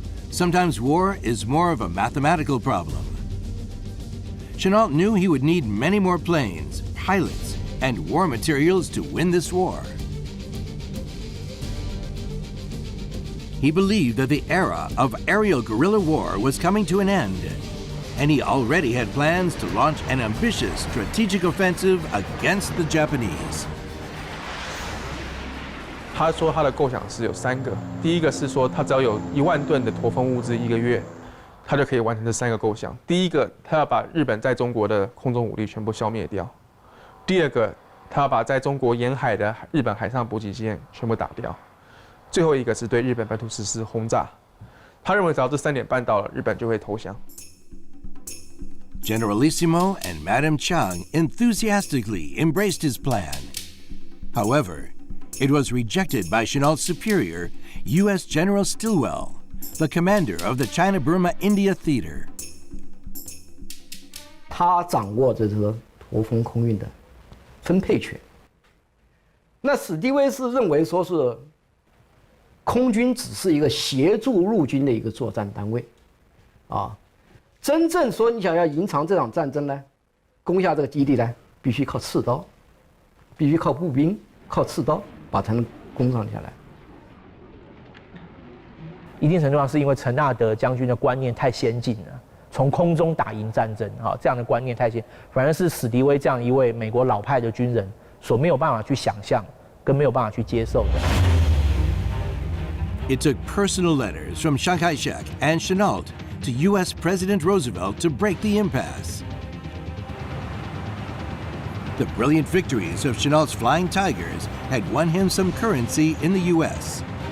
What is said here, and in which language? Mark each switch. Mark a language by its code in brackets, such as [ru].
[en] Sometimes war is more of a mathematical problem. Chennault knew he would need many more planes, pilots, and war materials to win this war. He believed that the era of aerial guerrilla war was coming to an end, and he already had plans to launch an ambitious strategic offensive against the Japanese. [zh] 他说他的构想是有3个，第一个是说他只要有1万吨的驼峰物资1个月，他就可以完成这3个构想。第一个，他要把日本在中国的空中武力全部消灭掉；第二个，他要把在中国沿海的日本海上补给线全部打掉；最后一个是对日本本土实施轰炸。他认为只要这3点办到了，日本就会投降。 [en] Generalissimo and Madame Chiang enthusiastically embraced his plan. However, it was rejected by Chennault's superior, U.S. General Stilwell, the commander of the China-Burma-India Theater. [zh] 他掌握着这个驼峰空运的分配权。那史迪威是认为说是空军只是一个协助陆军的一个作战单位，啊，真正说你想要赢长这场战争呢，攻下这个基地呢，必须靠刺刀，必须靠步兵，靠刺刀把才能攻上下来。一定程度上是因为陈纳德将军的观念太先进了，从空中打赢战争啊，这样的观念太先，反而是史迪威这样一位美国老派的军人所没有办法去想象，跟没有办法去接受的。 [en] It took personal letters from Chiang Kai-shek and Chennault to U.S. President Roosevelt to break the impasse. The brilliant victories of Chennault's Flying Tigers had won him some currency in the U.S.